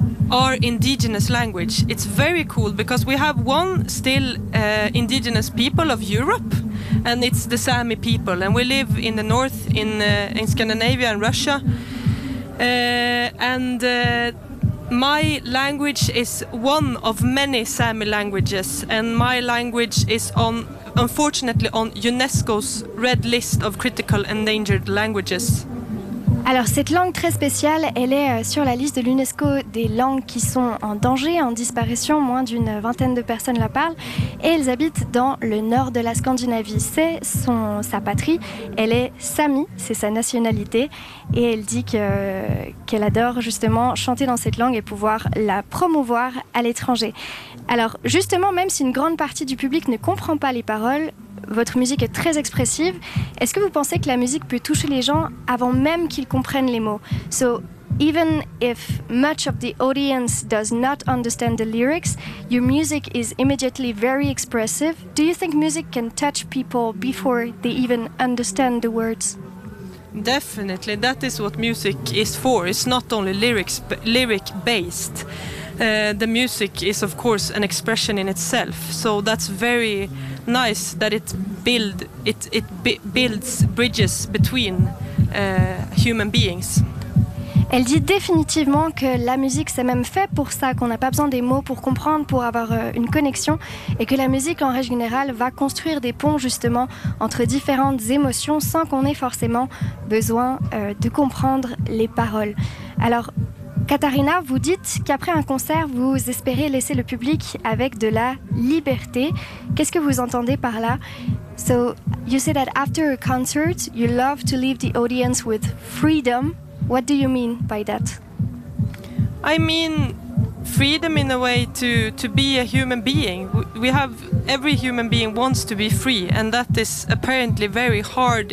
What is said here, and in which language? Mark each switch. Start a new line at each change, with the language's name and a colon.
English: our indigenous language. It's very cool because we have one still indigenous people of Europe, and it's the Sami people, and we live in the north in Scandinavia and Russia, and my language is one of many Sami languages, and my language is unfortunately on UNESCO's red list of critical endangered languages.
French: Alors cette langue très spéciale, elle est sur la liste de l'UNESCO des langues qui sont en danger, en disparition, moins d'une vingtaine de personnes la parlent, et elles habitent dans le nord de la Scandinavie. C'est sa patrie, elle est Sami, c'est sa nationalité, et elle dit qu'elle adore justement chanter dans cette langue et pouvoir la promouvoir à l'étranger. Alors justement, même si une grande partie du public ne comprend pas les paroles, votre musique est très expressive. Est-ce que vous pensez que la musique peut toucher les gens avant même qu'ils comprennent les mots?
English: So, even if much of the audience does not understand the lyrics, your music is immediately very expressive. Do you think music can touch people before they even understand the words? Definitely, that is what music is for. It's not only lyrics, but lyric based. The music is of course an expression in itself. So that's very nice that it builds bridges between human beings.
French: Elle dit définitivement que la musique c'est même fait pour ça, qu'on n'a pas besoin des mots pour comprendre, pour avoir une connexion, et que la musique en règle générale va construire des ponts justement entre différentes émotions sans qu'on ait forcément besoin de comprendre les paroles. Alors Katharina, vous dites qu'après un concert, vous espérez laisser le public avec de la liberté. Qu'est-ce que vous entendez par là?
English: So, you say that after a concert, you love to leave the audience with freedom. What do you mean by that? I mean freedom in a way to be a human being. We have, every human being wants to be free, and that is apparently very hard.